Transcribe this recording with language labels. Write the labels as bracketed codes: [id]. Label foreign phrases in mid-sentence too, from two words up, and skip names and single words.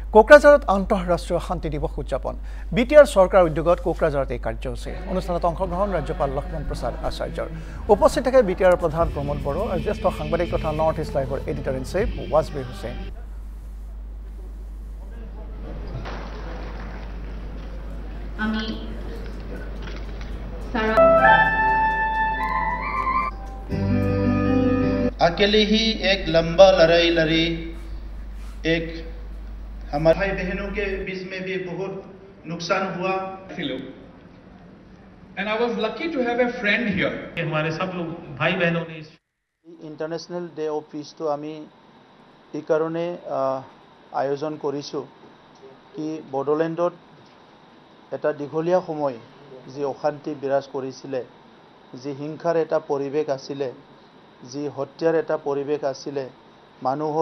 [as] কোকৰাঝাৰত আন্তঃৰাষ্ট্ৰীয় শান্তি দিৱস উদযাপন বিটিআৰ চৰকাৰ উদ্যোগত কোকৰাঝাৰত এই কাৰ্যসূচী অনুষ্ঠানত অংশগ্ৰহণ ৰাজ্যপাল লক্ষ্মণ প্ৰসাদ আচাৰ্যৰ উপস্থিত থাকে বিটিআৰ প্ৰধান প্ৰমোদ বড়ো আৰু জ্যেষ্ঠ সাংবাদিক তথা নৰ্থ ইষ্ট লাইভৰ এডিটৰ ইন চিফ ৱাজবীৰ হুছেইন আমি [hi] अकेले ही एक लंबा लड़ाई लड़ी एक हमारे भाई बहनों के बीच में भी बहुत नुकसान हुआ [en] and I was lucky to have a friend here [hi] हमारे सब लोग भाई बहनों ने [as] इंटरनेशनल डे ऑफ पीस तो आमी এই কারণে আয়োজন কৰিছো কি বড়োলেণ্ডত এটা দীঘলীয়া সময় যি অশান্তি বিৰাজ কৰিছিলে যি হিংসাৰ এটা পৰিৱেশ আছিল যি হত্যাৰ এটা পৰিৱেশ আছিল মানুহৰ